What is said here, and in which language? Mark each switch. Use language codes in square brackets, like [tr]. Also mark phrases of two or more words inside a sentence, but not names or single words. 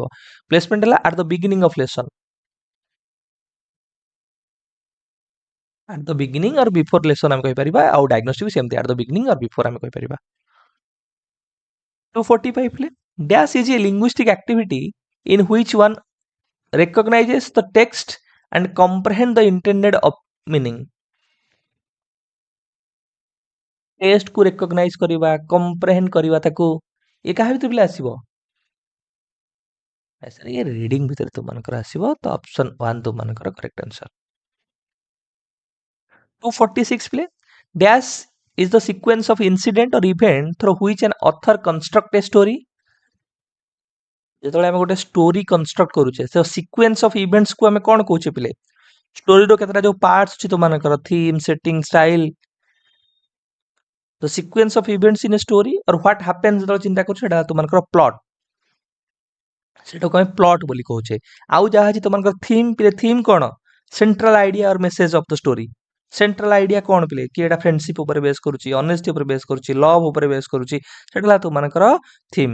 [or] ପ୍ଲେସମେଣ୍ଟ ହେଲା [en] at the beginning of lesson, at the beginning or before lesson [or] ଆମେ କହିପାରିବା, ଆଉ ଡାଇଗ୍ନୋଷ୍ଟିକ୍ ସେମିତି [en] at the beginning or before [or] ଆମେ କହିପାରିବା। [en] 245 ରେ dash is a linguistic activity in which one recognizes the text and comprehend the intended meaning। [or] ଟେକ୍ସଟ୍ କୁ recognize କରିବା, comprehend କରିବା ତାକୁ, ଏ କାହା ଭିତରେ ପିଲା ଆସିବ? ସାର୍ ये ରିଡିଂ ଭିତରେ ତୁମମାନଙ୍କର ଆସିବ, ତ ଅପସନ୍ 1 ତୁମମାନଙ୍କର [en] correct answer. 246 ପିଲେ ଡ୍ୟାସ୍ is the sequence of incident or event through which an author construct a story। [or] ଯେତେବେଳେ ଆମେ ଗୋଟେ [en] story construct [or] କରୁଛେ ସେ [en] sequence of events [or] କୁ ଆମେ କ'ଣ କହୁଛେ ପିଲେ? ଷ୍ଟୋରିର କେତେଟା ଯୋଉ ପାର୍ଟସ୍ ଅଛି ତୁମମାନଙ୍କର [en] theme, setting, style, the sequence of events in a story or what happens [or] ଯେତେବେଳେ ଚିନ୍ତା କରୁଛେ ସେଟା ତୁମମାନଙ୍କର ପ୍ଲଟ୍, ସେଟାକୁ ଆମେ ପ୍ଲଟ୍ ବୋଲି କହୁଛେ। ଆଉ ଯାହା ଅଛି ତୁମମାନଙ୍କର ଥିମ୍ ପିଲେ, ଥିମ୍ କ'ଣ? [en] central idea or message of the story. central idea [or] କ'ଣ ପିଲେ? କି ଏଟା ଫ୍ରେଣ୍ଡସିପ୍ ଉପରେ ବେସ୍ କରୁଛି, ଅନେଷ୍ଟି ଉପରେ ବେସ୍ କରୁଛି, ଲଭ୍ ଉପରେ ବେସ୍ କରୁଛି, ସେଟା ହେଲା ତୁମମାନଙ୍କର ଥିମ୍।